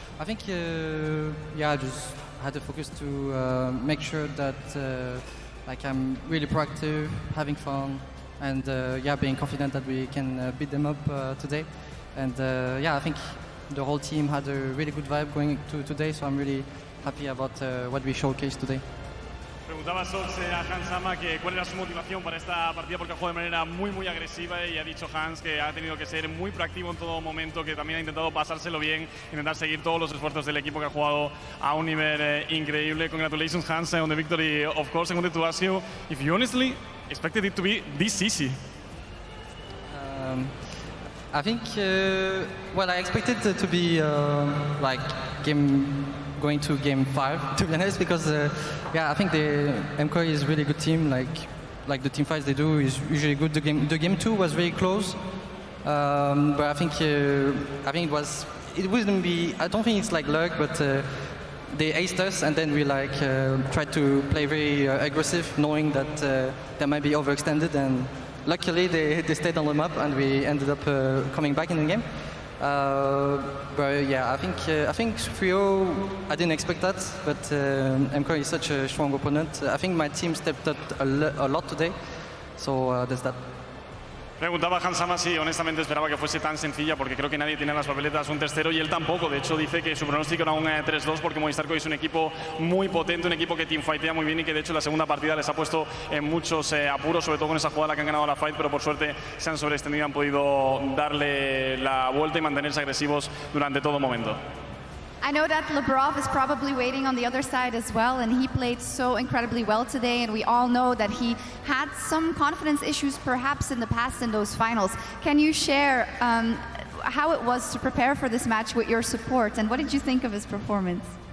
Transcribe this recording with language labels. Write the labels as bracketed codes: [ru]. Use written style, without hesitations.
[en] I think, yeah, I just had to focus to make sure that like I'm really proactive, having fun, and yeah, being confident that we can beat them up today. And yeah, I think the whole team had a really good vibe going to today, so I'm really happy about what we showcased today. [es] Preguntaba Sjokz a Hansama que cuál era su motivación para esta partida, porque ha jugado de manera muy agresiva, y ha dicho Hans que ha tenido que ser muy proactivo en todo momento, que también ha intentado pasárselo bien, intentar seguir todos los esfuerzos del equipo, que ha jugado a un nivel increíble. [en] Congratulations, Hans, on the victory. Of course, I wanted to ask you if you honestly expected it to be this easy. I think, well, I expected it to be like going to game 5, to be honest, because yeah, I think the MKOI is a really good team. Like the team fights they do is usually good. The game 2 was very close, but I think it wouldn't be. I don't think it's like luck, but they aced us, and then we like tried to play very aggressive, knowing that they might be overextended, and luckily they stayed on the map, and we ended up coming back in the game. But yeah, I think 3-0, I didn't expect that, but MKOI is such a strong opponent. I think my team stepped up a lot today, so there's that. [es] Preguntaba Hansama si honestamente esperaba que fuese tan sencilla, porque creo que nadie tiene en las papeletas un 3-0 y él tampoco. De hecho, dice que su pronóstico era un 3-2, porque Movistar Coy es un equipo muy potente, un equipo que teamfightea muy bien y que de hecho la segunda partida les ha puesto en muchos apuros, sobre todo con esa jugada que han ganado la fight, pero por suerte se han sobreextendido y han podido darle la vuelta y mantenerse agresivos durante todo momento. [en] I know that Labrov is probably waiting on the other side as well, and he played so incredibly well today, and we all know that he had some confidence issues perhaps in the past in those finals. Can you share how it was to prepare for this match with your support, and what did you think of his performance?